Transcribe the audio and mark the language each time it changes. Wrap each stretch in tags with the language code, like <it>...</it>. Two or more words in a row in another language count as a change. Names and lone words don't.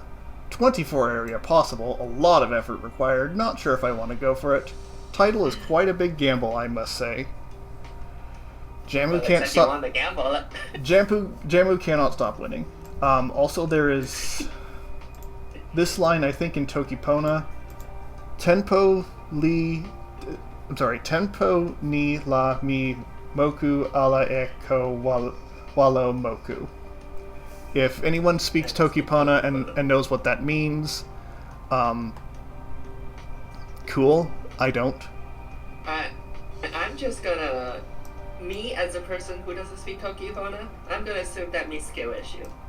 <en>24 area possible, a lot of effort required, not sure if I want to go for it. Title is quite a big gamble, I must say. Jamu can't stop. Jamu cannot stop winning. Also, there is this line, I think, in Tokipona.</en> <tok>Tempo ni la mi moku ala eko walo moku.</tok> <en>If anyone speaks Tokipona and knows what that means, cool. I don't. I'm just gonna... Me, as a person who doesn't speak Tokipona, I'm gonna assume that means skill issue.</en>